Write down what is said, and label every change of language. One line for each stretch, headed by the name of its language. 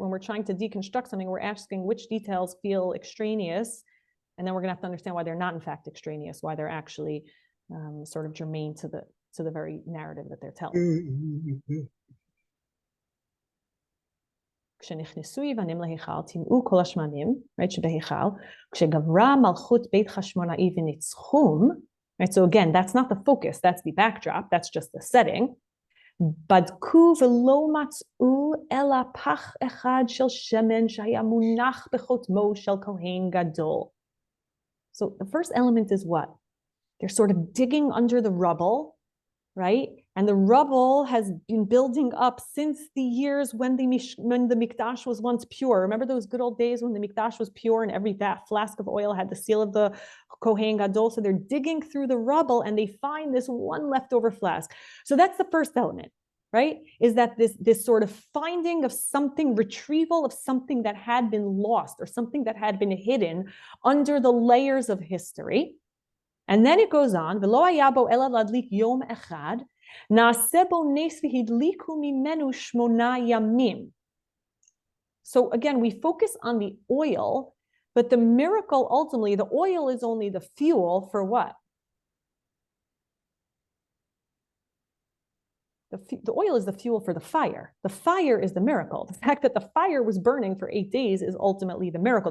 English: When we're trying to deconstruct something, we're asking which details feel extraneous, and then we're going to have to understand why they're not in fact extraneous, why they're actually sort of germane to the very narrative that they're telling.
Hebrew: כשנכנסו יוונים להיכל, טימאו כל השמנים,
English: right,
Hebrew: שבהיכל, כשגברה מלכות בית חשמונאי וניצחום,
English: right, so again, that's not the focus, that's the backdrop, that's just the setting.
Hebrew: בדקו ולא מצאו אלא פח אחד של שמן שהיה מונח בחותמו של כהן גדול.
English: So the first element is what? They're sort of digging under the rubble, right? And the rubble has been building up since the years when the Mikdash was once pure. Remember those good old days when the Mikdash was pure and every flask of oil had the seal of the Kohen Gadol? So they're digging through the rubble and they find this one leftover flask. So that's the first element, right? Is that this sort of finding of something, retrieval of something that had been lost or something that had been hidden under the layers of history. And then it goes on,
Hebrew: ולא היה בו אלא להדליק יום אחד, נעשה בו נס והדליקו ממנו 8 ימים.
English: So again, we focus on the oil, but the miracle ultimately, the oil is only the fuel for what? The oil is the fuel for the fire. The fire is the miracle. The fact that the fire was burning for 8 days is ultimately the miracle.